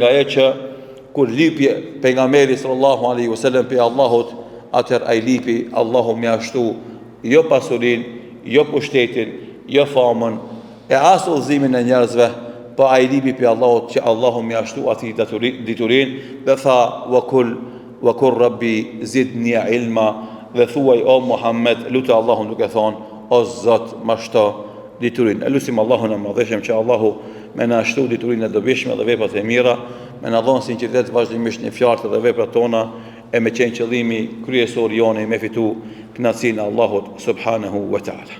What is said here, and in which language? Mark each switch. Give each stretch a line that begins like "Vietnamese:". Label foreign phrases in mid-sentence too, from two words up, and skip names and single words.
Albanian: nga ajo që kur lipi pejgamberi
Arabic: صلى الله عليه وسلم
Albanian: pe Allahut, atëherë ai lipi, Allahu mjashtu jo pasurinë, jo pushtetin, jo famën, e as udhëzimin e njerëzve, po ai lipi pe Allahut që Allahu mjashtu atij diturinë dhe tha
Arabic: وقل رب زدني علما,
Albanian: dhe thuaj o Muhammed, lutë Allahun duke thonë o Zot më shto diturinë. Elusim Allahun e madhëshëm që Allahu me na shtu diturinë e dobishme dhe veprat e mira, me na dhon sinqeritet vazhdimisht në fjalët dhe veprat tona, e me qenë qëllimi kryesor jone me fitu kënaqësinë e Allahut
Arabic: سبحانه وتعالى.